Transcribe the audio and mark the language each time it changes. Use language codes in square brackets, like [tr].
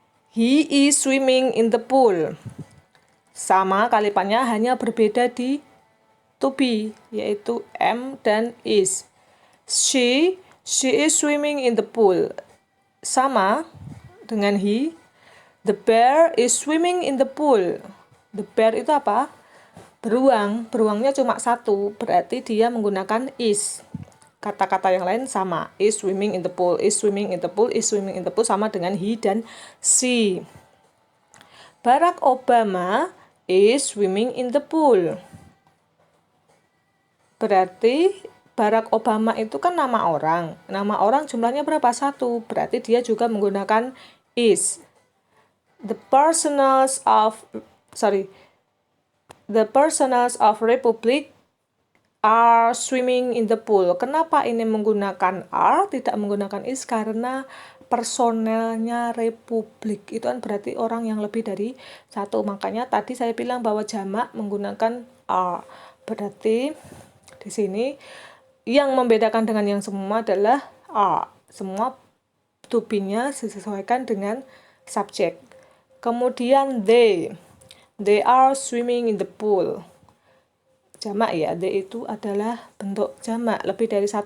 [en] He is swimming in the pool. [id] Sama kalimatnya, hanya berbeda di to be, yaitu am dan is. [en] She is swimming in the pool. [id] Sama dengan he. [en] The bear is swimming in the pool. [id] The bear itu apa? Beruang. Beruangnya cuma satu, berarti dia menggunakan is. Kata-kata yang lain sama. [en] Is swimming in the pool, is swimming in the pool, is swimming in the pool, [id] sama dengan he dan she. [en] Barack Obama is swimming in the pool. [id] Berarti Barack Obama itu kan nama orang. Nama orang jumlahnya berapa? 1. Berarti dia juga menggunakan is. [en] The personals of Republic are swimming in the pool. [id] Kenapa ini menggunakan are, tidak menggunakan is? Karena personelnya Republik itu kan berarti orang yang lebih dari 1. Makanya tadi saya bilang bahwa jamak menggunakan are. Berarti di sini yang membedakan dengan yang semua adalah are. Semua to be-nya disesuaikan dengan subjek. Kemudian [en] they are swimming in the pool. [id] Jamak ya, they itu adalah bentuk jamak, lebih dari 1.